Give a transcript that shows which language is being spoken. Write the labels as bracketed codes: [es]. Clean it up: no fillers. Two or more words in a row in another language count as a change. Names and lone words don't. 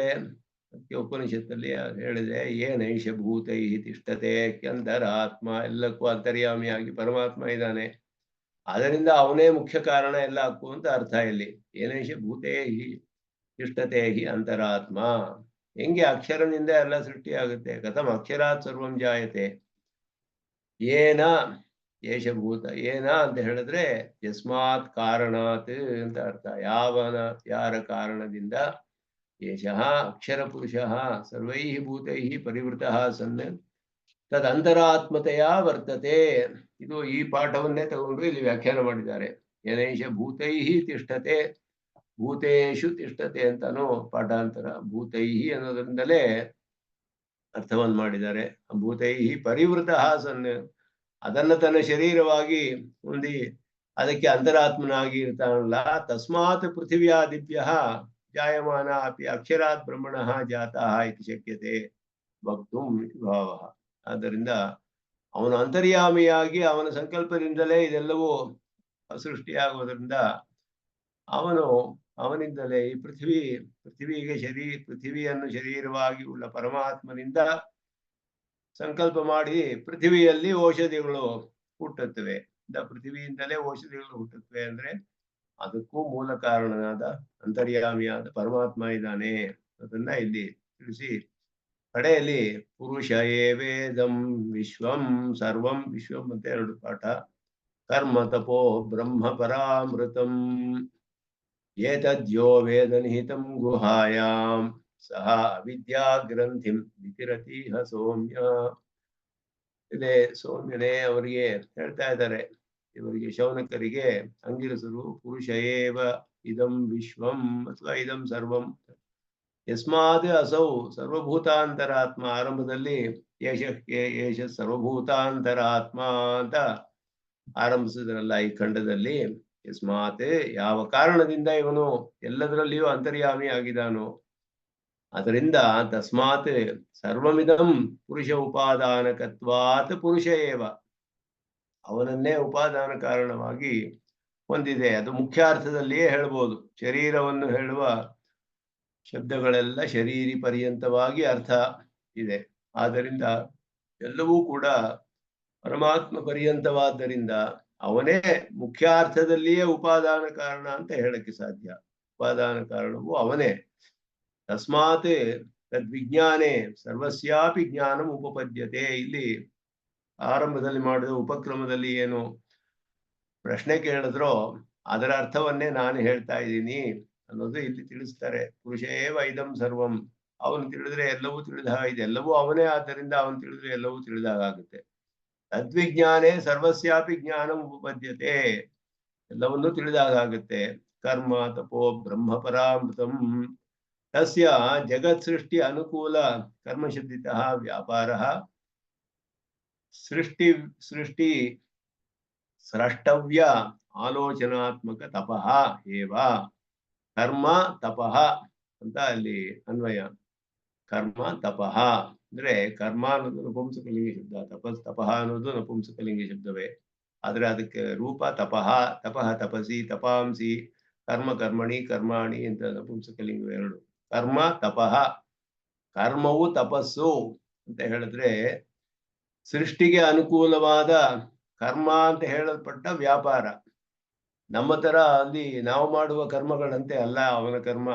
[kn] ಅದಕ್ಕೆ ಉಪನಿಷತ್ತಲ್ಲಿ ಹೇಳಿದೆ [sa] ಏನೈಷ ಭೂತೈ ತಿಷ್ಠತೆ ಅಂತರಾತ್ಮ. [kn] ಎಲ್ಲಕ್ಕೂ ಅಂತರ್ಯಾಮಿಯಾಗಿ ಪರಮಾತ್ಮ ಇದ್ದಾನೆ, ಅದರಿಂದ ಅವನೇ ಮುಖ್ಯ ಕಾರಣ ಎಲ್ಲಕ್ಕೂ ಅಂತ ಅರ್ಥ. ಇಲ್ಲಿ [sa] ಏನೈಷ ಭೂತೇ ತಿಷ್ಠತೆ ಅಂತರಾತ್ಮ. [kn] ಹೆಂಗೆ ಅಕ್ಷರನಿಂದ ಎಲ್ಲ ಸೃಷ್ಟಿಯಾಗುತ್ತೆ. [sa] ಕಥಂ ಅಕ್ಷರಾತ್ ಸರ್ವಂ ಜಾಯತೆ. ಏನ ಏಷಭೂತ ಏನ [kn] ಅಂತ ಹೇಳಿದ್ರೆ [sa] ಯಸ್ಮಾತ್ ಕಾರಣಾತ್ [kn] ಅಂತ ಅರ್ಥ. ಯಾರ ಕಾರಣದಿಂದ [sa] ಏಷಃ ಅಕ್ಷರ ಪುರುಷಃ ಸರ್ವೈಃ ಭೂತೈಃ ಪರಿವೃತಃ ಸನ್ ತದಂತರಾತ್ಮತೆಯ ವರ್ತತೆ. [kn] ಇದು ಈ ಪಾಠವನ್ನೇ ತಗೊಂಡು ಇಲ್ಲಿ ವ್ಯಾಖ್ಯಾನ ಮಾಡಿದ್ದಾರೆ. [sa] ಏನೈಷ ಭೂತೈಃ ತಿಷ್ಠತೆ ಭೂತೇಷು ತಿಷ್ಠತೆ [kn] ಅಂತಾನು ಪಾಠಾಂತರ. ಭೂತೈಃ ಅನ್ನೋದ್ರಿಂದಲೇ ಅರ್ಥವನ್ನು ಮಾಡಿದ್ದಾರೆ. [sa] ಭೂತೈಃ ಪರಿವೃತಃ ಸನ್, [kn] ಅದನ್ನ ತನ್ನ ಶರೀರವಾಗಿ ಹೊಂದಿ ಅದಕ್ಕೆ ಅಂತರಾತ್ಮನಾಗಿ ಇರ್ತಾನಲ್ಲ. [sa] ತಸ್ಮಾತ್ ಪೃಥಿವ್ಯಾದಿಭ್ಯ ಜಾಯಮಾನ ಅಪಿ ಅಕ್ಷರಾತ್ ಬ್ರಹ್ಮಣಃ ಜಾತಃ ಇತಿ ಶಕ್ಯತೆ ವಕ್ತುಂ ಇತಿ ಭಾವಃ. [kn] ಆದ್ದರಿಂದ ಅವನು ಅಂತರ್ಯಾಮಿಯಾಗಿ ಅವನ ಸಂಕಲ್ಪದಿಂದಲೇ ಇದೆಲ್ಲವೂ ಸೃಷ್ಟಿಯಾಗುವುದರಿಂದ ಅವನು ಅವನಿಂದಲೇ ಈ ಪೃಥ್ವಿಗೆ ಪೃಥ್ವಿಯನ್ನು ಶರೀರವಾಗಿ ಉಳ್ಳ ಪರಮಾತ್ಮನಿಂದ ಸಂಕಲ್ಪ ಮಾಡಿ ಪೃಥ್ವಿಯಲ್ಲಿ ಔಷಧಿಗಳು ಹುಟ್ಟುತ್ತವೆ. ಪೃಥ್ವಿಯಿಂದಲೇ ಔಷಧಿಗಳು ಹುಟ್ಟುತ್ತವೆ ಅಂದ್ರೆ ಅದಕ್ಕೂ ಮೂಲ ಕಾರಣನಾದ ಅಂತರ್ಯಾಮಿಯಾದ ಪರಮಾತ್ಮ ಇದ್ದಾನೆ. ಅದನ್ನ ಇಲ್ಲಿ ತಿಳಿಸಿ ಕಡೆಯಲ್ಲಿ [sa] ಪುರುಷ ಏವೇದಂ ವಿಶ್ವಂ ಸರ್ವಂ, ವಿಶ್ವಂ [kn] ಅಂತ 2 ಪಾಠ. [sa] ಕರ್ಮ ತಪೋ ಬ್ರಹ್ಮ ಪರಾಮೃತಂ ಏತದ್ಯೋ ವೇದ ನಿಹಿತಂ ಗುಹಾಯಾಂ ಸಹ ಅವಿದ್ಯಾ ಗ್ರಂಥಿಂ ವಿಕಿರತೀಹ ಸೌಮ್ಯ. [kn] ಇದೇ ಸೌಮ್ಯನೇ ಅವರಿಗೆ ಹೇಳ್ತಾ ಇದ್ದಾರೆ, ಇವರಿಗೆ ಶೌನಕರಿಗೆ ಅಂಗಿರಸರು [sa] ಪುರುಷ ಏವ ಇದಂ ವಿಶ್ವಂ ಅಥವಾ ಇದಂ ಸರ್ವಂ ಯಸ್ಮಾದ್ ಅಸೌ ಸರ್ವಭೂತಾಂತರಾತ್ಮ. [kn] ಆರಂಭದಲ್ಲಿ [sa] ಏಷ ಸರ್ವಭೂತಾಂತರಾತ್ಮ [kn] ಅಂತ ಆರಂಭಿಸಿದ್ರಲ್ಲ ಈ ಖಂಡದಲ್ಲಿ. ಯಸ್ಮಾತ್ ಯಾವ ಕಾರಣದಿಂದ ಇವನು ಎಲ್ಲದರಲ್ಲಿಯೂ ಅಂತರ್ಯಾಮಿ ಆಗಿದಾನೋ ಅದರಿಂದ [sa] ತಸ್ಮಾತ್ ಸರ್ವಮಿದಂ ಪುರುಷ ಉಪಾದಾನಕತ್ವಾತ್ ಪುರುಷ ಏವ, [kn] ಅವನನ್ನೇ ಉಪಾದಾನ ಕಾರಣವಾಗಿ ಹೊಂದಿದೆ. ಅದು ಮುಖ್ಯಾರ್ಥದಲ್ಲಿಯೇ ಹೇಳ್ಬೋದು. ಶರೀರವನ್ನು ಹೇಳುವ ಶಬ್ದಗಳೆಲ್ಲ ಶರೀರಿ ಪರ್ಯಂತವಾಗಿ ಅರ್ಥ ಇದೆ. ಆದ್ದರಿಂದ ಎಲ್ಲವೂ ಕೂಡ ಪರಮಾತ್ಮ ಪರ್ಯಂತವಾದ್ದರಿಂದ ಅವನೇ ಮುಖ್ಯಾರ್ಥದಲ್ಲಿಯೇ ಉಪಾದಾನ ಕಾರಣ ಅಂತ ಹೇಳಕ್ಕೆ ಸಾಧ್ಯ. ಉಪಾದಾನ ಕಾರಣವು ಅವನೇ. [sa] ತಸ್ಮಾತ್ ತದ್ವಿಜ್ಞಾನೇ ಸರ್ವಸ್ಯಾಪಿ ಜ್ಞಾನಂ ಉಪಪದ್ಯತೆ. [kn] ಇಲ್ಲಿ ಆರಂಭದಲ್ಲಿ ಮಾಡಿದ ಉಪಕ್ರಮದಲ್ಲಿ ಏನು ಪ್ರಶ್ನೆ ಕೇಳಿದ್ರೋ ಅದರ ಅರ್ಥವನ್ನೇ ನಾನು ಹೇಳ್ತಾ ಇದ್ದೀನಿ ಅನ್ನೋದು ಇಲ್ಲಿ ತಿಳಿಸ್ತಾರೆ. [sa] ಪುರುಷ ಏವ ಇದಂ ಸರ್ವಂ, [kn] ಅವನು ತಿಳಿದ್ರೆ ಎಲ್ಲವೂ ತಿಳಿದ ಹಾಗಿದೆ. ಎಲ್ಲವೂ ಅವನೇ, ಆದ್ದರಿಂದ ಅವನು ತಿಳಿದ್ರೆ ಎಲ್ಲವೂ ತಿಳಿದ ಹಾಗಾಗುತ್ತೆ. [sa] ತದ್ವಿಜ್ಞಾನೇ ಸರ್ವಸ್ಯಾಪಿ ಜ್ಞಾನಂ ಉಪಪದ್ಯತೆ, [kn] ಎಲ್ಲವನ್ನೂ ತಿಳಿದಾಗುತ್ತೆ. [sa] ಕರ್ಮ ತಪೋ ಬ್ರಹ್ಮ ಪರಾಮೃತಂ ತಸ್ಯ ಜಗತ್ ಸೃಷ್ಟಿ ಅನುಕೂಲ ಕರ್ಮಶಬ್ದಿತಃ ವ್ಯಾಪಾರಃ ಸೃಷ್ಟಿ ಸ್ರಷ್ಟವ್ಯ ಆಲೋಚನಾತ್ಮಕ ತಪಃ ಏವ. ಕರ್ಮ ತಪಃ [kn] ಅಂತ ಅಲ್ಲಿ ಅನ್ವಯ. [sa] ಕರ್ಮ ತಪಃ [kn] ಅಂದ್ರೆ ಕರ್ಮ ಅನ್ನೋದು ನಪುಂಸಕಲಿಂಗ ಶಬ್ದ, ತಪಃ ಅನ್ನೋದು ನಪುಂಸಕಲಿಂಗ ಶಬ್ದವೇ. ಆದ್ರೆ ಅದಕ್ಕೆ ರೂಪ [sa] ತಪಃ, ತಪಸಿ, ತಪಾಂಸಿ, ಕರ್ಮಣಿ ಕರ್ಮಾಣಿ [kn] ಅಂತ ನಪುಂಸಕಲಿಂಗ 2. [sa] ಕರ್ಮ ತಪಃ, [kn] ಕರ್ಮವು ತಪಸ್ಸು ಅಂತ ಹೇಳಿದ್ರೆ ಸೃಷ್ಟಿಗೆ ಅನುಕೂಲವಾದ ಕರ್ಮ ಅಂತ ಹೇಳಲ್ಪಟ್ಟ ವ್ಯಾಪಾರ. ನಮ್ಮ ತರ ಅಲ್ಲಿ ನಾವು ಮಾಡುವ ಕರ್ಮಗಳಂತೆ ಅಲ್ಲ ಅವನ ಕರ್ಮ.